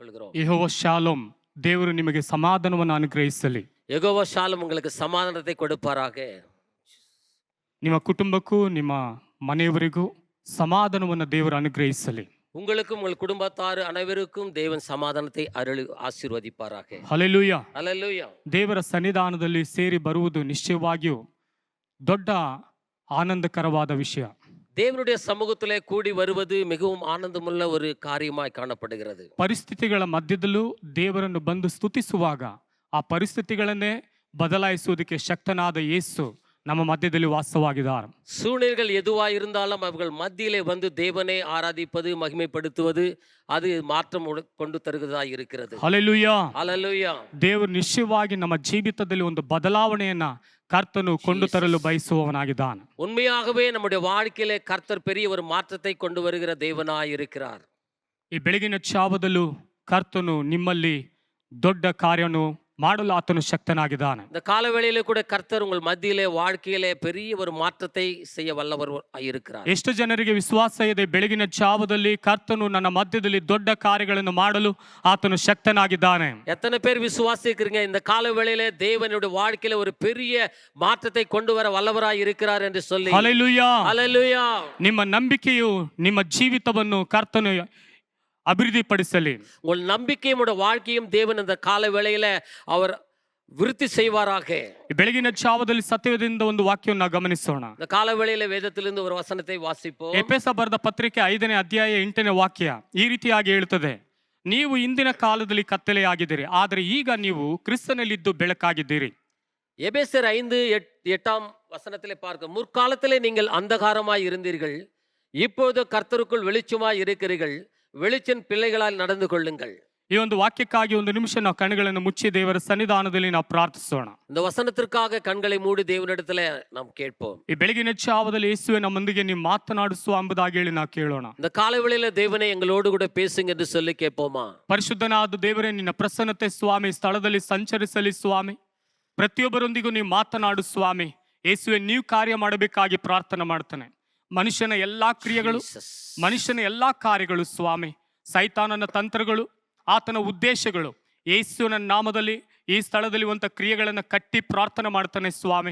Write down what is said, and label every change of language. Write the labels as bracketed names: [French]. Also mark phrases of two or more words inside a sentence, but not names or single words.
[Kannada] ಯೆಹೋವ ಶಾಲೋಮ್, ದೇವರು ನಿಮಗೆ ಸಮಾಧಾನವನ್ನು ಅನುಗ್ರಹಿಸಲಿ. [Tamil] யெகோவா ஷாலும் உங்களுக்கு சமாதானத்தை கொடுப்பாராக. [Kannada] ನಿಮ್ಮ ಕುಟುಂಬಕ್ಕೂ ನಿಮ್ಮ ಮನೆಯವರಿಗೂ ಸಮಾಧಾನವನ್ನು ದೇವರು ಅನುಗ್ರಹಿಸಲಿ. [Tamil] உங்களுக்கும் உங்கள் குடும்பத்தார் அனைவருக்கும் தேவன் சமாதானத்தை அருளி ஆசீர்வதிப்பாராக. [Kannada] ಹಲ್ಲೆಲೂಯಾ. [Tamil] ஹல்லேலூயா. [Kannada] ದೇವರ ಸನ್ನಿಧಾನದಲ್ಲಿ ಸೇರಿ ಬರುವುದು ನಿಶ್ಚಯವಾಗಿಯೂ ದೊಡ್ಡ ಆನಂದಕರವಾದ ವಿಷಯ. [Tamil] தேவனுடைய சமூகத்திலே கூடி வருவது மிகவும் ஆனந்தமுள்ள ஒரு காரியமாய் காணப்படுகிறது. [Kannada] ಪರಿಸ್ಥಿತಿಗಳ ಮಧ್ಯದಲ್ಲೂ ದೇವರನ್ನು ಬಂದು ಸ್ತುತಿಸುವಾಗ ಆ ಪರಿಸ್ಥಿತಿಗಳನ್ನೇ ಬದಲಾಯಿಸುವುದಕ್ಕೆ ಶಕ್ತನಾದ ಯೇಸು ನಮ್ಮ ಮಧ್ಯದಲ್ಲಿ ವಾಸವಾಗಿದ್ದಾರೆ. [Tamil] சூழ்நிலைகள் எதுவாக இருந்தாலும் அவர்கள் மத்தியிலே வந்து தேவனை ஆராதிப்பது மகிமைப்படுத்துவது அது மாற்றம் கொண்டு தருகிறதா இருக்கிறது. [Kannada] ಹಲ್ಲೆಲೂಯಾ. [Tamil] ஹல்லேலூயா. [Kannada] ದೇವರು ನಿಶ್ಚಯವಾಗಿ ನಮ್ಮ ಜೀವಿತದಲ್ಲಿ ಒಂದು ಬದಲಾವಣೆಯನ್ನ ಕರ್ತನು ಕೊಂಡು ತರಲು ಬಯಸುವವನಾಗಿದ್ದಾನೆ. [Tamil] உண்மையாகவே நம்முடைய வாழ்க்கையிலே கர்த்தர் பெரிய ஒரு மாற்றத்தை கொண்டு வருகிற தேவனாய் இருக்கிறார். [Kannada] ಈ ಬೆಳಗಿನ ಛಾವದಲ್ಲೂ ಕರ್ತನು ನಿಮ್ಮಲ್ಲಿ ದೊಡ್ಡ ಕಾರ್ಯವನ್ನು ಮಾಡಲು ಆತನು ಶಕ್ತನಾಗಿದ್ದಾನೆ. [Tamil] இந்த காலவேளையிலே கூட கர்த்தர் உங்கள் மத்தியிலே வாழ்க்கையிலே பெரிய ஒரு மாற்றத்தை செய்ய வல்லவர் இருக்கிறார். [Kannada] ಎಷ್ಟು ಜನರಿಗೆ ವಿಶ್ವಾಸ ಇದೆ ಬೆಳಗಿನ ಛಾವದಲ್ಲಿ ಕರ್ತನು ನನ್ನ ಮಧ್ಯದಲ್ಲಿ ದೊಡ್ಡ ಕಾರ್ಯಗಳನ್ನು ಮಾಡಲು ಆತನು ಶಕ್ತನಾಗಿದ್ದಾನೆ? [Tamil] எத்தனை பேர் விசுவாசிக்கிறீங்க இந்த காலவேளையிலே தேவனுடைய வாழ்க்கையில ஒரு பெரிய மாற்றத்தை கொண்டு வர வல்லவராய் இருக்கிறார் என்று சொல்லி? [Kannada] ಹಲ್ಲೆಲೂಯಾ. [Tamil] ஹல்லேலூயா. [Kannada] ನಿಮ್ಮ ನಂಬಿಕೆಯು ನಿಮ್ಮ ಜೀವಿತವನ್ನು ಕರ್ತನು ಅಭಿವೃದ್ಧಿಪಡಿಸಲಿ. [Tamil] உங்கள் நம்பிக்கையும் வாழ்க்கையும் தேவன் இந்த கால வேளையில அவர் விருத்தி செய்வாராக. [Kannada] ಬೆಳಗಿನ ಛಾವದಲ್ಲಿ ಸತ್ಯದಿಂದ ಒಂದು ವಾಕ್ಯವನ್ನು ಗಮನಿಸೋಣ. [Tamil] இந்த கால வேளையில வேதத்திலிருந்து ஒரு வசனத்தை வாசிப்போம். [Kannada] ಎಫೆಸ ಬರೆದ ಪತ್ರಿಕೆ 5ನೇ ಅಧ್ಯಾಯ 8ನೇ ವಾಕ್ಯ ಈ ರೀತಿಯಾಗಿ ಹೇಳುತ್ತದೆ, ನೀವು ಇಂದಿನ ಕಾಲದಲ್ಲಿ ಕತ್ತಲೆಯಾಗಿದ್ದೀರಿ, ಆದರೆ ಈಗ ನೀವು ಕ್ರಿಸ್ತನಲ್ಲಿದ್ದು ಬೆಳಕಾಗಿದ್ದೀರಿ. [Tamil] எபேசியர் 5:8 வசனத்திலே பார்க்க, முற்காலத்திலே நீங்கள் அந்தகாரமாய் இருந்தீர்கள், இப்பொழுது கர்த்தருக்குள் வெளிச்சமாய் இருக்கிறீர்கள், வெளிச்சன் பிள்ளைகளால் நடந்து கொள்ளுங்கள். [Kannada] ಈ ಒಂದು ವಾಕ್ಯಕ್ಕಾಗಿ ಒಂದು ನಿಮಿಷ ನಾವು ಕಣ್ಣುಗಳನ್ನು ಮುಚ್ಚಿ ದೇವರ ಸನ್ನಿಧಾನದಲ್ಲಿ ನಾವು ಪ್ರಾರ್ಥಿಸೋಣ. [Tamil] இந்த வசனத்திற்காக கண்களை மூடி தேவனிடத்திலே நாம் கேட்போம். [Kannada] ಈ ಬೆಳಗಿನ ಛಾವದಲ್ಲಿ ಯೇಸುವೆ ನಮ್ಮೊಂದಿಗೆ ನೀವು ಮಾತನಾಡಿಸುವ ಎಂಬುದಾಗಿ ಹೇಳಿ ನಾವು ಕೇಳೋಣ. [Tamil] இந்த காலைவேளையில தேவனே எங்களோடு கூட பேசுங்க என்று சொல்லி கேட்போமா? [Kannada] ಪರಿಶುದ್ಧನಾದ ದೇವರೇ, ನಿನ್ನ ಪ್ರಸನ್ನತೆ ಸ್ವಾಮಿ ಸ್ಥಳದಲ್ಲಿ ಸಂಚರಿಸಲಿ ಸ್ವಾಮಿ. ಪ್ರತಿಯೊಬ್ಬರೊಂದಿಗೂ ನೀವು ಮಾತನಾಡು ಸ್ವಾಮಿ. ಯೇಸುವೆ, ನೀವು ಕಾರ್ಯ ಮಾಡಬೇಕಾಗಿ ಪ್ರಾರ್ಥನೆ ಮಾಡ್ತಾನೆ. ಮನುಷ್ಯನ ಎಲ್ಲಾ ಕ್ರಿಯೆಗಳು, ಮನುಷ್ಯನ ಎಲ್ಲಾ ಕಾರ್ಯಗಳು ಸ್ವಾಮಿ, ಸೈತಾನನ ತಂತ್ರಗಳು, ಆತನ ಉದ್ದೇಶಗಳು ಯೇಸುವಿನ ನಾಮದಲ್ಲಿ ಈ ಸ್ಥಳದಲ್ಲಿ ಒಂದು ಕ್ರಿಯೆಗಳನ್ನು ಕಟ್ಟಿ ಪ್ರಾರ್ಥನೆ ಮಾಡ್ತಾನೆ ಸ್ವಾಮಿ.